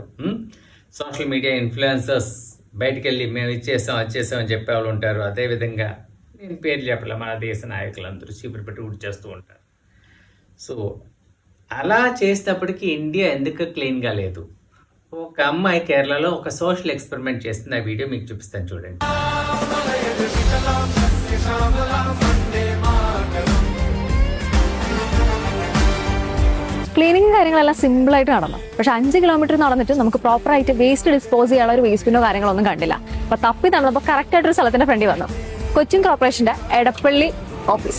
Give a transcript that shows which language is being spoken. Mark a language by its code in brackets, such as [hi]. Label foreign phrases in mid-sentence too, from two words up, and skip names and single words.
[en] social media influencers [te] బయటికి వెళ్ళి మేము ఇచ్చేసాం అది చేసాం అని చెప్పేవాళ్ళు ఉంటారు. అదేవిధంగా నేను పేర్లు చెప్పలే, మన దేశ నాయకులు అందరూ చీపురు పెట్టి చేస్తూ ఉంటారు. సో అలా చేసేటప్పటికి ఇండియా ఎందుకు క్లీన్గా లేదు? ఒక అమ్మాయి కేరళలో ఒక [en] social experiment [te] చేస్తుంది. ఆ వీడియో మీకు చూపిస్తాను, చూడండి. [ml] ക്ലീനിങ് കാര്യങ്ങളെല്ലാം സിമ്പിളായിട്ട് നടന്നു. പക്ഷെ 5 കിലോമീറ്റർ നടന്നിട്ട് നമുക്ക് പ്രോപ്പറായിട്ട് [en] waste dispose [ml] ചെയ്യാനുള്ള ഒരു വേസ്റ്റിനോ കാര്യങ്ങളൊന്നും കണ്ടില്ല. അപ്പൊ തപ്പി നടന്നപ്പോൾ കറക്റ്റ് ആയിട്ടൊരു സ്ഥലത്തിന്റെ ഫ്രണ്ടിൽ വന്നു. കൊച്ചിൻ കോർപ്പറേഷന്റെ എടപ്പള്ളി ഓഫീസ്.